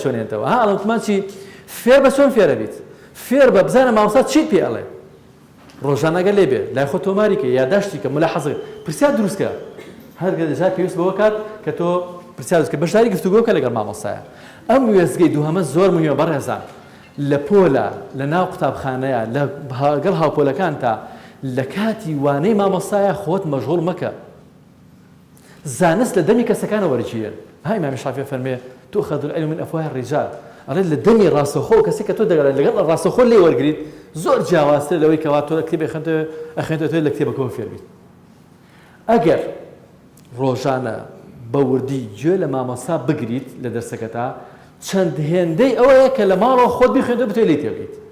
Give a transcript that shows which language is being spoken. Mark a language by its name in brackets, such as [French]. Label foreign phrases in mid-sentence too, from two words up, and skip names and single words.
[Central Kurdish] چۆنێنێتەوە ها ئەڵەوتمان چی فێر بە چۆن فێرە بیت فێر بە بزانە مامۆستا چیت پێ ئەڵێ ڕۆژانەگە لێ بێ لای خۆ تۆماریکە یادداشتی کە ملاحەزە پرسیار دروستکە هەرگە دەجار پێویست بەوە کات کە تۆ پرسیار دروستکە بەشداری گفتوگۆکە لەگەڵ مامۆستایە ئەم وێزگەی دووهەمە زۆر مهمە بەڕێزان لە پۆلە لە ناو قوتابخانەیە لەگەڵ هاوپۆلەکان تا لە کاتی وانەی مامۆستایە خۆت مەشغوڵ مەکە زانست لە دەمی کەسەکانە وەرجیە ها ئیمامی شافعی فەرمێ [Arabic] تؤخذ العلم من أفواه الرجال [Central Kurdish] ئەڵێ لە دەمی ڕاستەوخۆ کەسێک کە تۆ دەگەڕێت لەگەڵ ڕاستەوخۆ لێ وەرگریت زۆر جیاوازتر لەوەی کەوا تۆ لە کتێب ئەخوێنێتەوە لە کتێبەکەەوە فێر بیت ئەگەر ڕۆژانە بە وردی گوێ لە مامۆستا بگریت لە دەرسەکەتا چەند هێندەی ئەوەیە کە لە ماڵەوە خۆت بیخوێنێتەوە بتوێ لێ تێبگەیت